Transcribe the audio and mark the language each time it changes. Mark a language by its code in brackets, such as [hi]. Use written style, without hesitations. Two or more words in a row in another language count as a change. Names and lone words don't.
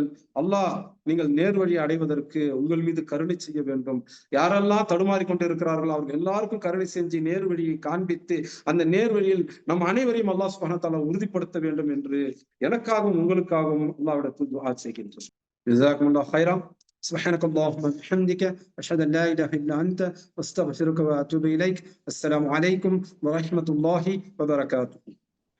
[ta] அல்லாஹ் நீங்கள் நேர் வழியை அடைவதற்கு உங்கள் மீது கருணை செய்ய வேண்டும். யாரெல்லாம் தடுமாறி கொண்டு இருக்கிறார்களோ அவர்கள் எல்லாருக்கும் கருணை செஞ்சு நேர் வழியை காண்பித்து அந்த நேர் வழியில் நம் அனைவரையும் அல்லாஹ் [ar] سبحانه وتعالى [ta] உறுதிப்படுத்த வேண்டும் என்று எனக்காகவும் உங்களுக்காகவும் அல்லாஹ்விடத்தில் துஆ செய்கின்றோம். [ar] جزاكم الله خيرا. سبحانك اللهم وبحمدك أشهد أن لا إله إلا أنت أستغفرك وأتوب إليك. السلام عليكم ورحمة الله وبركاته.